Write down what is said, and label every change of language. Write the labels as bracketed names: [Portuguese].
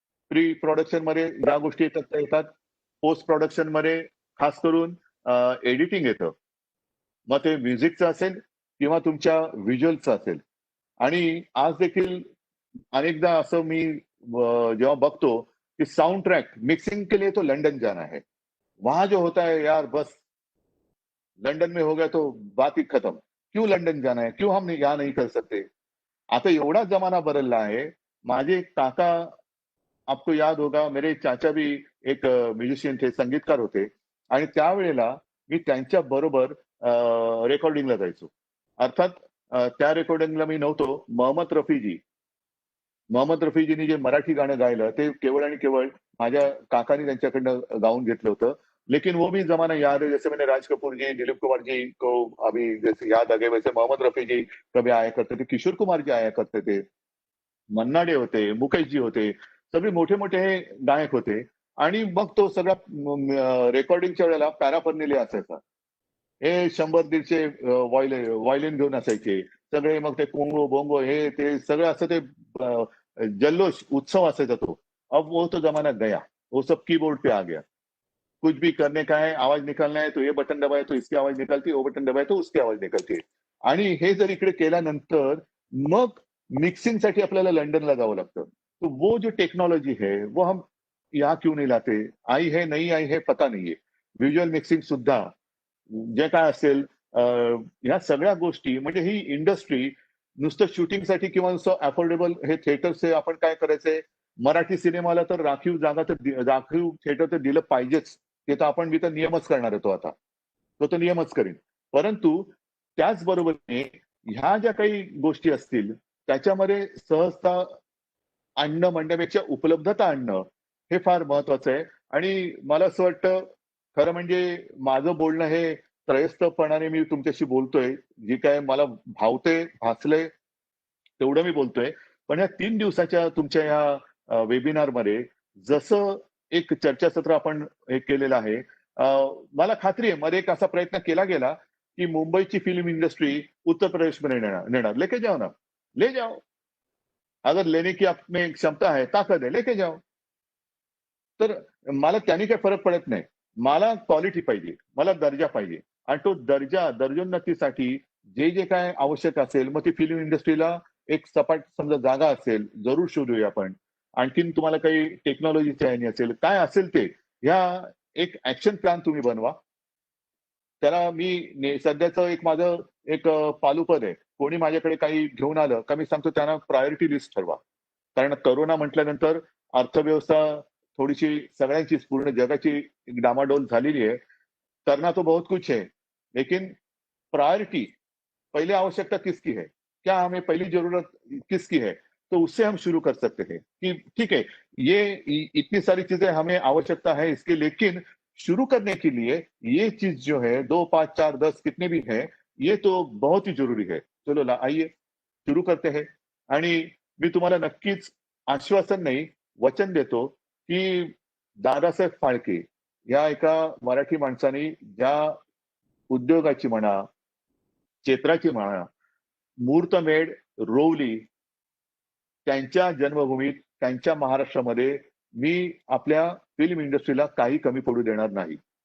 [Marathi] Pre production मध्ये ज्या गोष्टी येतात त्या येतात. पोस्ट प्रोडक्शन मध्ये खास करून एडिटिंग येतं. मग ते म्युझिकचं असेल किंवा तुमच्या व्हिज्युअलचं असेल. आणि आज देखील अनेकदा असं मी जेव्हा बघतो, की [Hindi] साउंड ट्रॅक मिक्सिंग के लिए तो लंडन जाना है. वहां जो होता है यार, बस लंदन में हो गया तो बात ही खत्म. क्यों लंदन जाना है, क्यों हम यहाँ नहीं कर सकते. [Marathi] आता एवढा जमाना बदलला आहे. माझे एक काका, [Hindi] आपको याद होगा, मेरे चाचा भी एक म्युझिशियन थे, [Marathi] संगीतकार होते. आणि त्यावेळेला मी त्यांच्या बरोबर रेकॉर्डिंगला जायचो. अर्थात त्या रेकॉर्डिंगला मी नव्हतो. मोहम्मद रफीजींनी जे मराठी गाणं गायलं ते केवळ आणि केवळ माझ्या काकांनी त्यांच्याकडनं गाऊन घेतलं होतं. [Hindi] लेकिन वो भी जमाना याद है, जैसे मैंने राज कपूर जी, दिलीप कुमार जी को अभी जैसे याद आ गए, वैसे मोहम्मद रफी जी कभी आया करते थे, किशोर कुमार जी आया करते थे, मन्ना डे होते, मुकेश जी होते, [Marathi] सगळे मोठे मोठे हे गायक होते. आणि मग तो सगळा रेकॉर्डिंगच्या वेळेला पॅराफर्नेलिया असायचा. हे 100-150 व्हायोलिन घेऊन असायचे. सगळे मग ते कोंगो, बोंगो हे ते सगळं असं ते जल्लोष, उत्सव असायचा तो. [Hindi] अब वो तो जमाना गया. वो सब कीबोर्ड पे आ गया. कुछ भी करने का है, आवाज निकालना है तो ये बटन दबाए तो इसकी आवाज निकलती है, वो बटन दबाए तो उसकी आवाज निकलती है. [Marathi] आणि हे जर इकडे केल्यानंतर मग मिक्सिंगसाठी आपल्याला लंडनला जावं लागतं. [Hindi] तो वो जो टेक्नॉलॉजी है वो हम यहाँ क्यों नहीं लाते. आई है नहीं आई है पता नाहीये. [Marathi] व्हिज्युअल मिक्सिंग सुद्धा जे काय असेल, ह्या सगळ्या गोष्टी म्हणजे ही इंडस्ट्री नुसतं शूटिंगसाठी किंवा नुसतं अफोर्डेबल हे थिएटर्स हे आपण काय करायचंय. मराठी सिनेमाला तर राखीव जागा तर राखीव थिएटर तर दिलं पाहिजेच. ते तर आपण मी तर नियमच करणार आहे तो आता. तो तर नियमच करीन. परंतु त्याचबरोबरीने ह्या ज्या काही गोष्टी असतील त्याच्यामध्ये सहजता आणणं म्हणण्यापेक्षा उपलब्धता आणणं हे फार महत्वाचं आहे. आणि मला असं वाटतं, खरं म्हणजे माझं बोलणं हे त्रयस्थपणाने मी तुमच्याशी बोलतोय. जे काय मला भावतंय, भासलंय तेवढं मी बोलतोय. पण या 3 दिवसाच्या तुमच्या या वेबिनारमध्ये जसं एक चर्चासत्र आपण हे केलेलं आहे, मला खात्री आहे मध्ये एक असा प्रयत्न केला गेला, की मुंबईची फिल्म इंडस्ट्री उत्तर प्रदेशमध्ये नेणार नेणार. [Hindi] लेके जाओ ना, ले जाओ. अगर लेने की आप में क्षमता है, ताकद है, लेके जाओ. [Marathi] तर मला त्याने काही फरक पडत नाही. मला क्वालिटी पाहिजे, मला दर्जा पाहिजे. आणि तो दर्जोन्नतीसाठी जे जे काय आवश्यक असेल, मग ती फिल्म इंडस्ट्रीला एक सपाट समजा जागा असेल, जरूर शोधूया आपण. आणखीन तुम्हाला काही टेक्नॉलॉजीच्या ह्याने असेल, काय असेल ते, ह्या एक ॲक्शन प्लॅन तुम्ही बनवा. त्याला मी सध्याचं एक माझं एक पालुपद आहे. कोणी माझ्याकडे काही घेऊन आलं का मी सांगतो त्यांना प्रायोरिटी लिस्ट ठरवा. कारण कोरोना म्हटल्यानंतर अर्थव्यवस्था थोडीशी सगळ्यांचीच पूर्ण जगाची डामाडोल झालेली है. [Hindi] करना तो बहुत कुछ है, लेकिन प्रायोरिटी, पहले आवश्यकता किसकी है? क्या हमें पहली जरूरत किसकी है? तो उससे हम शुरू कर सकते हैं कि ठीक है, ये इतनी सारी चीजें हमें आवश्यकता है इसकी, लेकिन शुरू करने के लिए ये चीज जो है 2, 5, 4, 10 कितने भी है, ये तो बहुत ही जरूरी है. चलो आइए सुरू करते हैं. [Marathi] आणि मी तुम्हाला नक्कीच आश्वासन नाही, वचन देतो, की दादासाहेब फाळके या एका मराठी माणसाने ज्या उद्योगाची म्हणा, क्षेत्राची म्हणा, मुहूर्तमेढ रोवली, त्यांच्या जन्मभूमीत, त्यांच्या महाराष्ट्रामध्ये मी आपल्या फिल्म इंडस्ट्रीला काही कमी पडू देणार नाही.